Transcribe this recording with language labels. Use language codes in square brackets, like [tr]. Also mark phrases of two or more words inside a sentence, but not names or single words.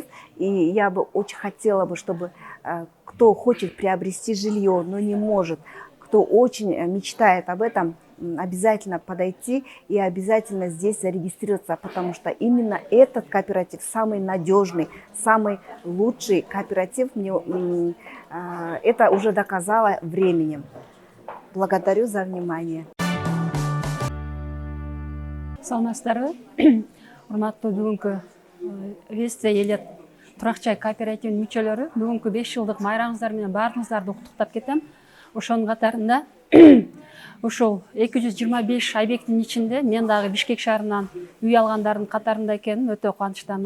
[ru] И я бы очень хотела бы, чтобы кто хочет приобрести жилье, но не может, кто очень мечтает об этом, обязательно подойти и обязательно здесь зарегистрироваться, потому что именно этот кооператив самый надежный, самый лучший кооператив. Это уже доказало временем. Благодарю за внимание. [ky] Саламатсыздарбы? Урматтуу бүгүнкү Вестве элет турак жай кооперативинин мүчөлөрү, бүгүнкү 5 жылдык майрамыңыздар менен баарыңыздарды куттуктап кетем. Ошонун катарында ушул 225 объекттин ичинде мен дагы Бишкек шаарынан үй алгандардын катарында экеним, өтө кубанычтамын.